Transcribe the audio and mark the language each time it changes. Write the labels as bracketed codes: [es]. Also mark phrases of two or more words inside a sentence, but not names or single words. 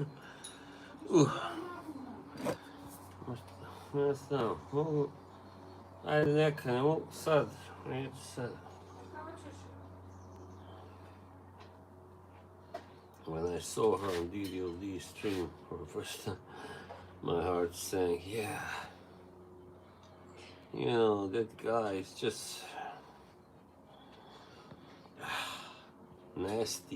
[sr] Ne znam, mogu, ajde neka, ne mogu sad, neću sad. [en] When I saw her on DDLD stream for the first time, my heart sank, yeah. You know, that guy is just nasty.